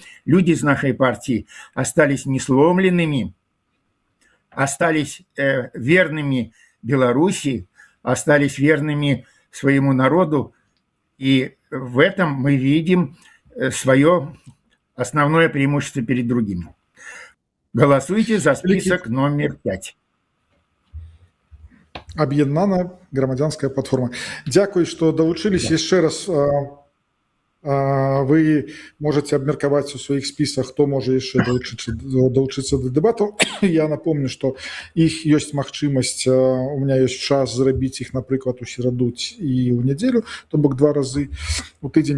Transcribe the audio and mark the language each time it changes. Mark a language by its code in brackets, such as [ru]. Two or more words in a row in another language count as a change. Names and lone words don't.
[ru] Люди из нашей партии остались несломленными, остались верными Беларуси, остались верными своему народу. И в этом мы видим свое основное преимущество перед другими. Голосуйте за список номер 5. [be] Аб'яднана грамадзянская платформа. Дзякуй, што далучылись. Яшчэ раз [ru] вы можете [be] абмеркаваць у сваіх спісах, хто можа яшчэ далучыцца да дэбатаў. [ru] Я напомню, [be] што іх ёсць магчымасць, [ru] у меня [be] ёсць час зрабіць іх, напрыклад, у сераду і ў нядзелю, то бок 2 разы у тыдзень.